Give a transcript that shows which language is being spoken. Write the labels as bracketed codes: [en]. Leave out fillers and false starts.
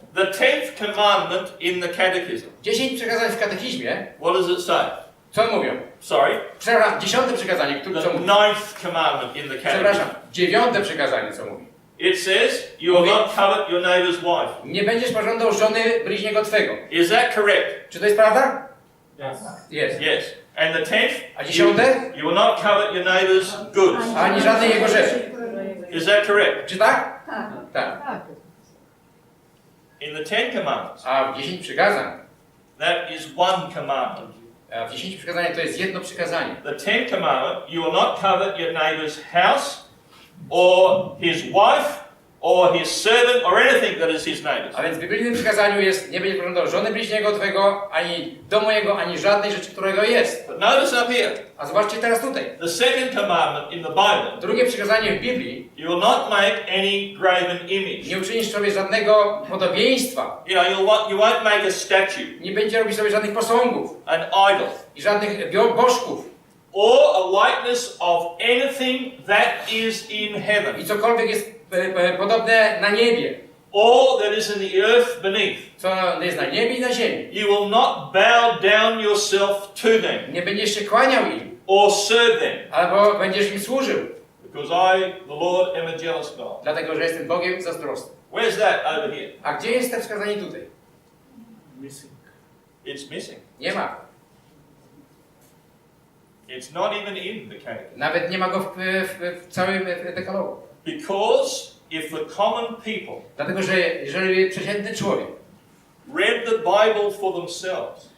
[en] the 10th commandment in the catechism, [pl] 10 przekazań w katechizmie, [en] what does it say? [pl] co mówią? [en] Sorry, [pl] Przepraszam, 10 przekazanie, [en] the [pl] co mówi? [en] 9th commandment in the [pl] Przepraszam, [en] catechism. [pl] 9 przekazanie, co mówi? [en] It says, you will not covet your neighbor's wife. [pl] Nie będziesz pożądał żony bliźniego twego. [en] Is that correct? [pl] Czy to jest prawda? [en] Yes. [pl] Jest. [en] Yes. And the 10th, [pl] A [en] you [pl] 10? [en] will not covet your neighbor's goods. [pl] Ani żadnej jego rzeczy. [en] Is that correct? [pl] Czy tak? Tak. [en] In the 10 commandments, [pl] A w 10 przykazań, [en] that is one commandment. [pl] a w 10 przykazaniach to jest jedno przykazanie. [en] The 10th commandment, you will not covet your neighbor's house, or his wife, or his servant, or anything that is his neighbor's. [pl] A więc w biblijnym przykazaniu jest, nie będziesz pożądał żony bliźniego twego, ani domu jego, ani żadnej rzeczy, którego jest. [en] But notice up here, [pl] A zobaczcie teraz tutaj. [en] the second commandment in the Bible, [pl] Drugie przykazanie w Biblii, [en] you will not make any graven image. [pl] nie uczynisz sobie żadnego podobieństwa. [en] You know, you won't make a statue, [pl] Nie będzie robić sobie żadnych posągów [en] an idol, [pl] i żadnych bożków. [en] or a likeness of anything that is in heaven, [pl] I cokolwiek jest podobne na niebie, [en] or that is in the earth beneath. [pl] co jest na niebie i na ziemi. [en] You will not bow down yourself to them, [pl] Nie będziesz się kłaniał im, [en] or serve them, [pl] albo będziesz im służył, [en] because I, the Lord, am a jealous God. [pl] dlatego że jestem Bogiem zazdrosny. [en] Where's that over here? [pl] A gdzie jest te wskazanie tutaj? [en] Missing. It's missing. [pl] Nie ma. [en] It's not even in the catechism. [pl] Nawet nie ma go w całym dekalogu. [en] Because if the common people [pl] Dlatego, że jeżeli przeciętny człowiek [en] read the Bible for themselves,